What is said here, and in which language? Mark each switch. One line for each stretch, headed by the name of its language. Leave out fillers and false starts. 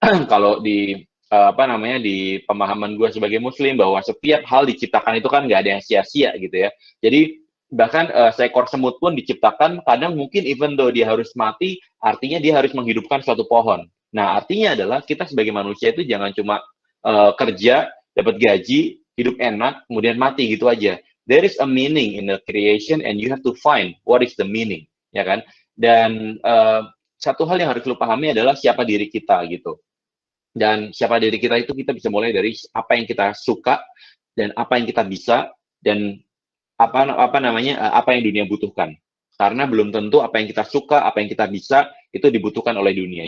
Indonesian: Kalau di di pemahaman gue sebagai Muslim bahwa setiap hal diciptakan itu kan nggak ada yang sia-sia gitu ya. Jadi bahkan seekor semut pun diciptakan kadang mungkin even though dia harus mati, artinya dia harus menghidupkan suatu pohon. Nah, artinya adalah kita sebagai manusia itu jangan cuma kerja, dapat gaji, hidup enak, kemudian mati gitu aja.
English: There is a meaning in the creation and you have to find what is the meaning, ya kan?
Indonesian: Dan satu hal yang harus lu pahami adalah siapa diri kita gitu. Dan siapa diri kita itu kita bisa mulai dari apa yang kita suka dan apa yang kita bisa dan apa yang dunia butuhkan. Karena belum tentu apa yang kita suka, apa yang kita bisa, itu dibutuhkan oleh dunia.